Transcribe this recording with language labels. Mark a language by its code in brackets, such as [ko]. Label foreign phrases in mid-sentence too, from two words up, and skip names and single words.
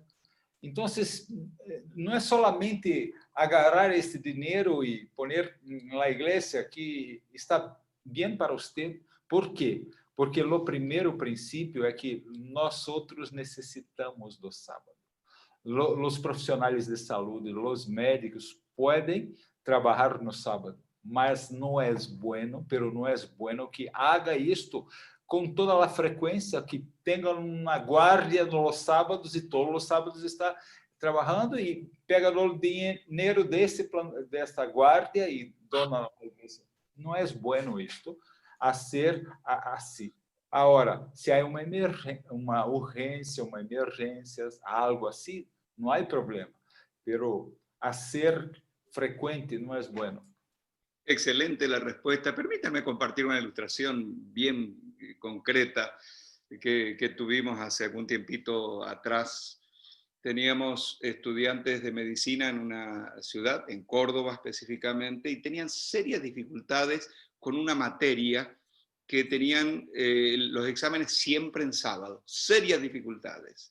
[pt] Então, não é solamente agarrar este dinheiro e pôr na igreja que está bem para você. Por quê? Porque o primeiro princípio é que nós outros necessitamos do sábado. Os profissionais de saúde, os médicos podem trabalhar no sábado, mas não é [es] bueno, que haga [pt] isto com toda a frequência, que tenha uma guarda nos sábados e todos os sábados está trabalhando e pega o dinheiro desta guarda e dona na igreja. Não é bueno isto a ser assim. Agora, se há uma urgência, algo assim, não há problema. [es] Pero a ser frecuente [pt] não é [es] bueno. Excelente la respuesta. Permítanme compartir una ilustración bien concreta que tuvimos hace algún tiempito atrás. Teníamos estudiantes de medicina en una ciudad, en Córdoba específicamente, y tenían serias dificultades con una materia que tenían los exámenes siempre en sábado, serias dificultades.